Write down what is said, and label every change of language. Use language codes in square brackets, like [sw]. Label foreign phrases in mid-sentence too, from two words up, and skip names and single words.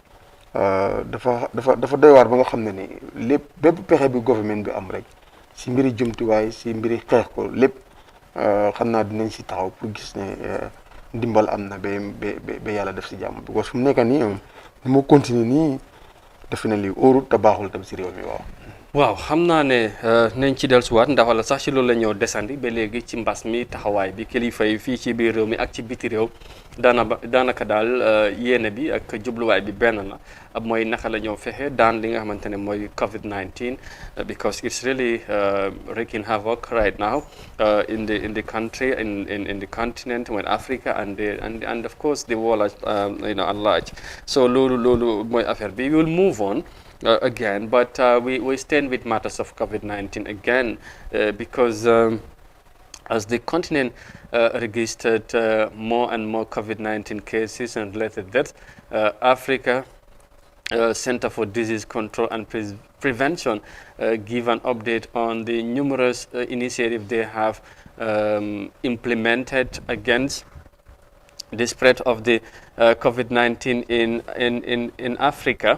[wo] dafa doy waar ba nga xam ne ni lépp bépp pexe bi gouvernement bi am rek si mbiri jumtuwaay si mbiri xeex ko lépp xam naa dinañ si taxaw pour gis ne ndimbal am na ba yàlla def si jàmm parce que fu mu nekk nii moo continuer nii defe na lii óorut te baaxul tam si réew mi waaw xam naa ne nañ ci dellusiwaat ndax wala sax ci loolu la ñëw desandi ba léegi ci mbas mi taxawaay bi kilifa yi fii ci biir réew mi ak ci biti réew daanaka daal yéene bi ak jubluwaay bi benn la mooy naka la ñëw fexe daan li nga xamante ne mooy COVID-19 [en] because it's really wreaking havoc right now in the country in the continent in Africa and of course the world at large so [wo] loolu mooy affaire bi [en] we will move on again, but we stand with matters of COVID-19 again because as the continent registered more and more COVID-19 cases and related deaths, Africa Center for Disease Control and Prevention give an update on the numerous initiatives they have implemented against the spread of the COVID-19 in Africa.